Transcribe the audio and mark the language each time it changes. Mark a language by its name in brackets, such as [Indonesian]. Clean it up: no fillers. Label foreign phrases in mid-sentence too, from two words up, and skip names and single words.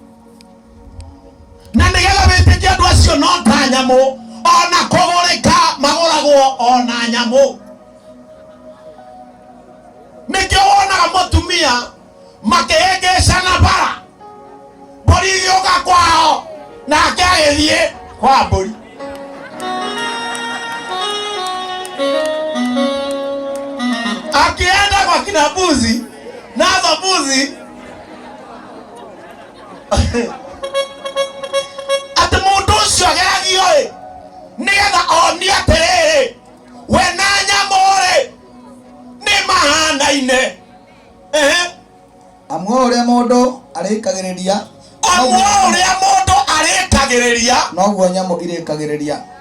[Kikuyu] Na nĩgetha wĩtĩkie andũ acio no ta nyamũ, ona kũgũrĩka magũragwo ona nyamũ. Nĩkĩo wonaga mũtumia makĩhĩngĩcana bara, mbũri igĩũka kwao nake agĩthiĩ kwa mbũri. [Swahili] Akienda kwa kina mbuzi nazo mbuzi [Kikuyu] atĩ mũndũ ũcio ageragio-ĩ nĩgetha onie atĩrĩrĩ, we na nyamũ-rĩ nĩ mahanaine. Amwe ũrĩa mũndũ arĩkagĩrĩria, noguo nyamũ irĩkagĩrĩria.